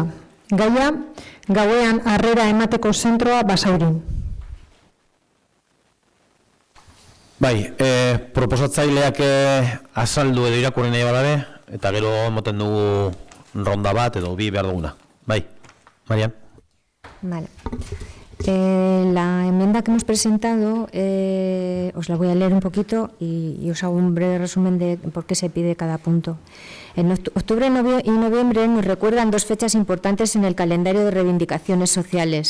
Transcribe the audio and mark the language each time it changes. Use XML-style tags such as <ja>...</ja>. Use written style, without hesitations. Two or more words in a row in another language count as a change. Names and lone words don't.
<eu>Gaia, gauean harrera emateko zentroa Basaurin. Bai, proposatzaileak azaldu edo irakurri nahi badabe, eta gero emoten dugu ronda bat edo bi behar duguna. Bai, Marian.</eu> <es>Vale. La enmienda que hemos presentado, os la voy a leer un poquito y os hago un breve resumen de por qué se pide cada punto. En octubre y noviembre nos recuerdan dos fechas importantes en el calendario de reivindicaciones sociales.</es>